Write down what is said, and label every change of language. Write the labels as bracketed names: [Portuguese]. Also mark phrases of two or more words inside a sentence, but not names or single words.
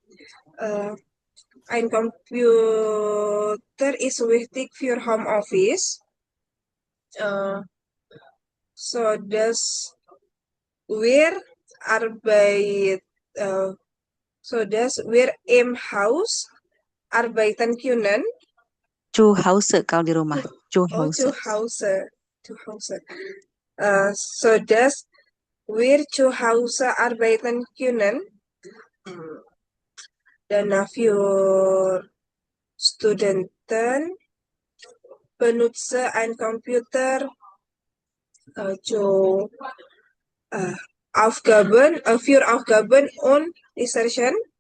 [German] Ein Computer ist wichtig für Homeoffice, so dass wir Arbeit, so dass wir im Haus arbeiten können. Zu Hause [Indonesian] kalau di rumah. [German] Zu Oh, Hause. zu Hause. So dass wir zu Hause arbeiten können. Dana für Studenten benutze ein Computer zu für Aufgaben und Recherchen.